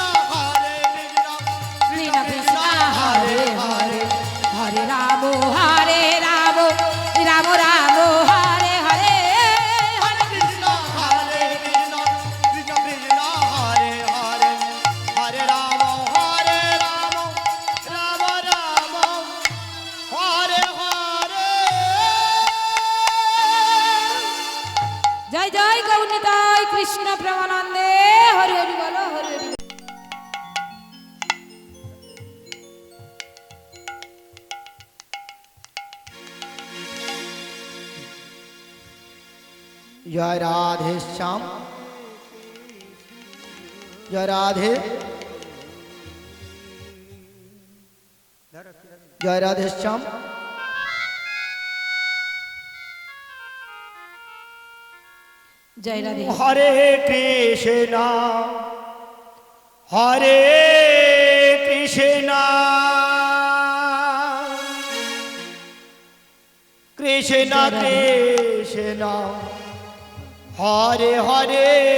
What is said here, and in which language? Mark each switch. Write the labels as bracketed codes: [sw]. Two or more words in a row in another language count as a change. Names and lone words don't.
[sa] কৃষ্ণ কৃষ্ণ হরে হরে হরে রাম হরে রাম রাম রাম হরে হরে Hare Krishna, Krishna Krishna, Hare Hare, Hare Rama, Hare Rama, Rama Rama, Hare Hare. [bn] জয় জয় গৌরনিতাই কৃষ্ণ প্রেমানন্দে হরি হরি বলো হরি হরি বলো। জয় রাধে শ্যাম জয় রাধে জয় রাধে শ্যাম জয় রাধে [sa] Hare Krishna, Hare Krishna, Krishna Krishna, Hare Hare,